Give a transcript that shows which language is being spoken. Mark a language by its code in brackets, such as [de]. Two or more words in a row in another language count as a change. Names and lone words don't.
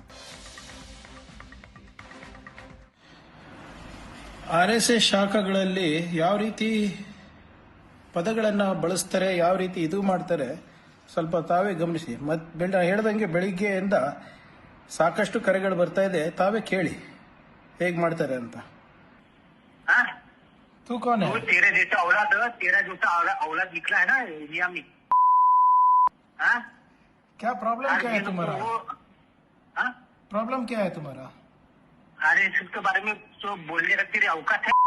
[kn] ಆರ್ಎಸ್ಎಸ್ ಶಾಖೆಗಳಲ್ಲಿ ಯಾವ ರೀತಿ ಪದಗಳನ್ನು ಬಳಸ್ತಾರೆ, ಯಾವ ರೀತಿ ಇದು ಮಾಡ್ತಾರೆ ಸ್ವಲ್ಪ ತಾವೇ ಗಮನಿಸಿ. ಹೇಳ್ದಂಗೆ ಬೆಳಿಗ್ಗೆಯಿಂದ ಸಾಕಷ್ಟು ಕರೆಗಳು ಬರ್ತಾ ಇದೆ, ತಾವೇ ಕೇಳಿ ಹೇಗ್ ಮಾಡ್ತಾರೆ ಅಂತ. [hi] तू कौन है? तेरे जैसा औलाद निकला है ना इंडिया में. क्या प्रॉब्लम क्या है तुम्हारा? प्रॉब्लम क्या है तुम्हारा? अरे इसके बारे में तो बोलने का तेरी औकात है?